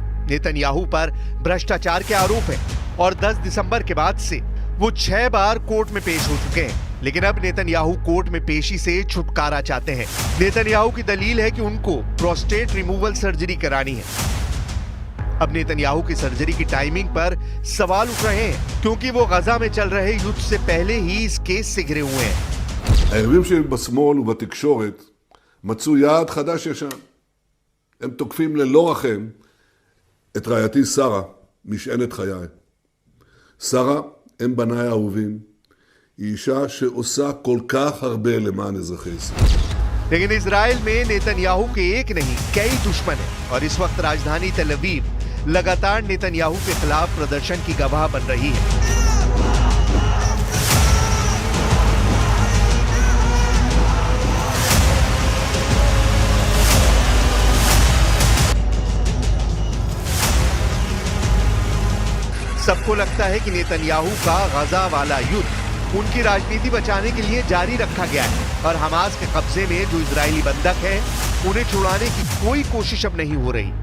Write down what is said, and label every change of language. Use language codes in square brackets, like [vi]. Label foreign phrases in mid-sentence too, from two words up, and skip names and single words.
[hi] नेतन्याहू पर भ्रष्टाचार के आरोप है और 10 दिसंबर के बाद से वो 6 बार कोर्ट में पेश हो चुके हैं, लेकिन अब नेतन्याहू कोर्ट में पेशी से छुटकारा चाहते हैं। नेतन्याहू की दलील है कि उनको [en] prostate removal surgery [hi] करानी है। अब नेतन्याहू की सर्जरी की टाइमिंग पर सवाल उठ रहे हैं, क्योंकि वो गजा में चल रहे युद्ध से पहले ही इस केस से घिरे हुए हैं। [he] היריבים שלי בשמאל ובתקשורת מצאו יעד חדש ישן. הם תוקפים ללא רחם את רעייתי שרה, משענת חיי. שרה, הם בניי האהובים, היא אישה שעושה כל כך הרבה למען אזרחי ישראל. [hi] लेकिन इजराइल में नेतन्याहू के एक नहीं कई दुश्मन हैं और इस वक्त राजधानी तेल अवीव लगातार नेतन्याहू के खिलाफ प्रदर्शन की गवाह बन रही है। सबको लगता है कि नेतन्याहू का गजा वाला युद्ध उनकी राजनीति बचाने के लिए जारी रखा गया है और हमास के कब्जे में जो इजरायली बंधक है उन्हें छुड़ाने की कोई कोशिश अब नहीं हो रही।